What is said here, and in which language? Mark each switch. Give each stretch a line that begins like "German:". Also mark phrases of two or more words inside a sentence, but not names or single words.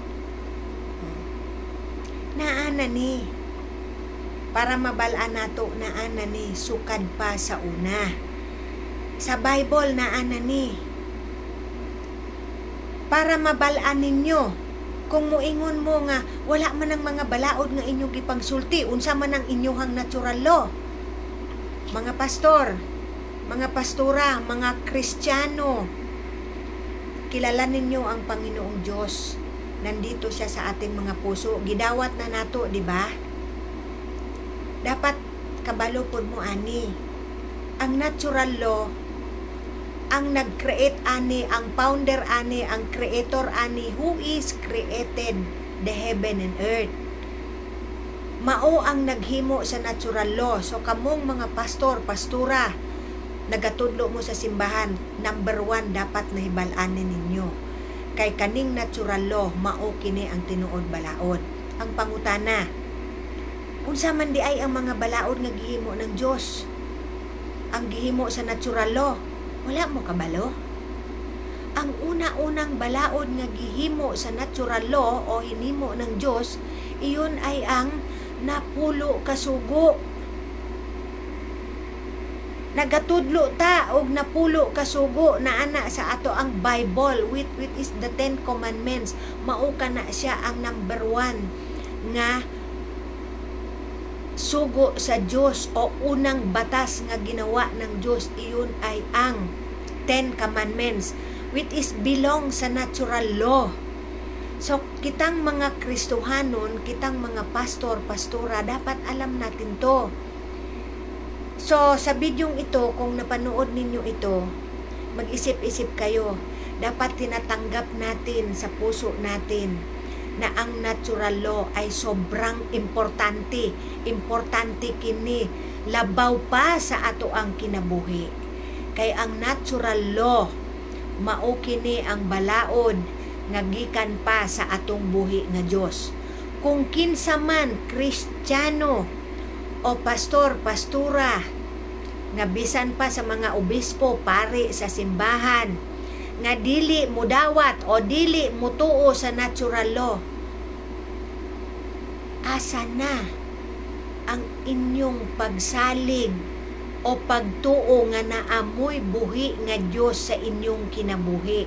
Cebuano: Naana ni, para mabalaan nato, naana ni sukad pa sa una. Sa Bible naana ni, para mabalaan ninyo. Kung muingon mo nga wala man ang mga balaod nga inyong gipangsulti, unsa man ang inyong
English: natural law.
Cebuano: Mga pastor, mga pastora, mga Kristiyano, kilala ninyo ang Panginoong Diyos.
Filipino: Nandito siya sa ating mga puso.
Cebuano: Gidawat na nato,
Filipino: di ba?
Cebuano: Dapat kabalo pod mo ani. Ang
English: natural law,
Cebuano: ang nag-create ani, ang founder ani, ang creator ani,
English: who is created the heaven and earth.
Cebuano: Mao ang naghimo sa
English: natural law.
Cebuano: So kamong mga pastor, pastura, nagatudlo mo sa simbahan, number 1 dapat nahibalaan ninyo. Kay kaning
English: natural law,
Cebuano: mao kini ang tinuod balaod. Ang pangutana, unsa man di ay ang mga balaod nga gihimo
Filipino: ng Dios?
Cebuano: Ang gihimo sa
English: natural law,
Cebuano: wala mo kabalo? Ang una-unang balaod nga gihimo sa
English: natural law
Cebuano: o hinimo
Filipino: ng Dios, iyon ay ang
Cebuano: napulo ka sugo. Nagatudlo ta og napulo ka sugo na ana sa ato ang Bible,
English: with is the 10 commandments.
Cebuano: Mao kana siya ang number 1 nga sugo sa Diyos o
Filipino: unang batas nga ginawa ng Diyos. Iyon ay ang
English: 10 commandments, which is belong sa natural law.
Cebuano: So kitang mga Kristohanon, kitang mga pastor, pastora,
Filipino: dapat alam natin
Cebuano: to.
Filipino: So sa bidyong ito, kung napanood ninyo ito, mag-isip-isip kayo. Dapat tinatanggap natin sa puso natin na ang
English: natural law
Filipino: ay sobrang importante.
Cebuano: Importante kini, labaw pa sa ato ang kinabuhi. Kay ang
English: natural law,
Cebuano: mao kini ang balaod nga gikan pa sa atong buhi nga Dios. Kung kinsa man Kristiyano o pastor, pastura, nga bisan pa sa mga obispo, pare sa simbahan, nga dili mudawat o dili mutuo sa
English: natural law,
Cebuano: asa na ang inyong pagsalig o pagtuo nga naamoy buhi nga Dios sa inyong kinabuhi?